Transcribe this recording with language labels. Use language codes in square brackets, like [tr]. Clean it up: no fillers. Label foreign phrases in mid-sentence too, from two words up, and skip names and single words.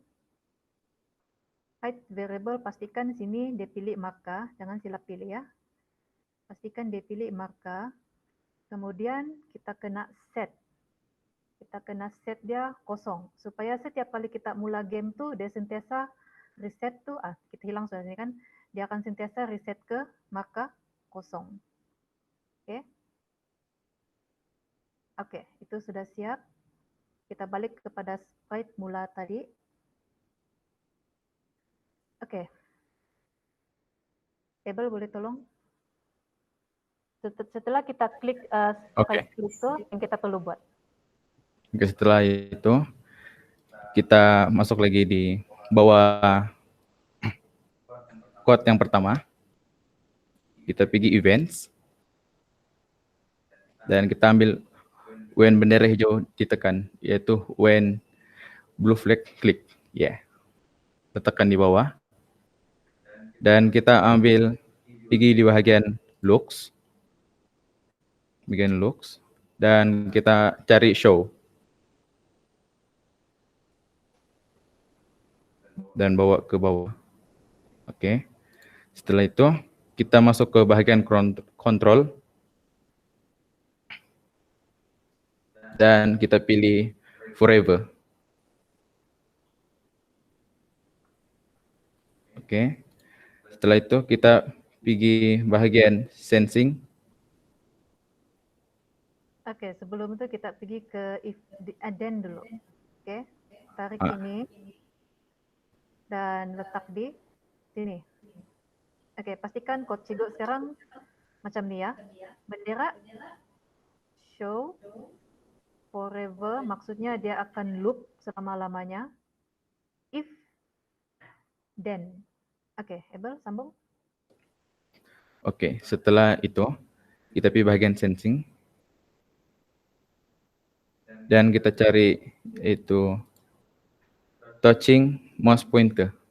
[en] Height variable, [ms] pastikan sini dia pilih marka, jangan silap pilih ya. Pastikan dia pilih marka. Kemudian kita kena set. Kita kena set dia kosong. Supaya setiap kali kita mula game tu, dia sentiasa reset tu, kita hilang sudah sini kan, dia akan sentiasa reset ke marka kosong. Oke. Oke, itu sudah siap. Kita balik kepada sprite mula tadi. Oke. Table boleh tolong? Setelah kita klik sprite itu, yang kita perlu buat. Oke, setelah itu kita masuk lagi di bawah code yang pertama. Kita pergi events. Dan kita ambil when bendera hijau ditekan, yaitu [en] when blue flag klik. [ms] Ya. Kita tekan di bawah. Dan kita ambil pergi di bahagian looks. Bagian looks. Dan kita cari show. Dan bawa ke bawah. Oke. Setelah itu, kita masuk ke bagian kontrol. Dan kita pilih forever. Oke. Setelah itu kita pergi bahagian sensing. Oke, sebelum itu kita pergi ke [en] if addend [ms] dulu. Oke, tarik Ah. ini dan letak di sini. Oke, pastikan code Cigo sekarang macam ni ya. Bendera show forever, maksudnya dia akan loop selama-lamanya. [en] If then. [ms] Oke, Abel sambung. Oke, setelah itu kita pergi bagian sensing. Dan kita cari itu [en] touching mouse pointer.